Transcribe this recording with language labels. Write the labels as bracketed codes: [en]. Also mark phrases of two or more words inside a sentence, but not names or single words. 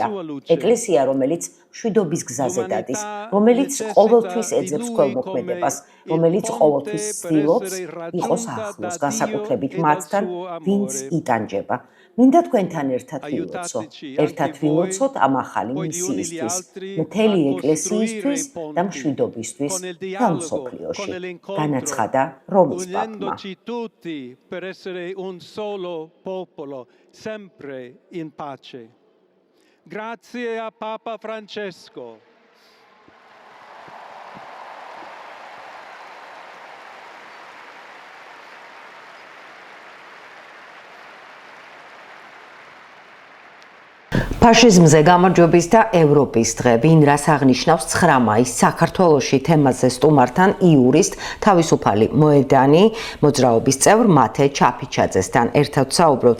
[ka] ეკლესია, რომელიც მშვიდობის გზაზე დადის, რომელიც ყოველთვის ეძებს ქველმოქმედებას, რომელიც ყოველთვის ცდილობს იყოს ახლოს, განსაკუთრებით მათთან, ვინც იტანჯება. მინდა თქვენთან ერთად ვილოცო. ერთად ვილოცოთ ამ ახალი მისიისთვის, მთელი ეკლესიისთვის და მშვიდობისთვის და მსოფლიოში. განაცხადა რომის პაპმა. [it] Sempre in pace. Grazie a Papa Francesco. [ka] ფაშიზმზე გამარჯვების და ევროპის დღე, ვინ რას აღნიშნავს 9 მაისს საქართველოში თემაზე სტუმართან იურისტ თავისუფალი მოედანი მოძრაობის წევრ მათე ჩაფიჩაძესთან ერთად საუბრობთ.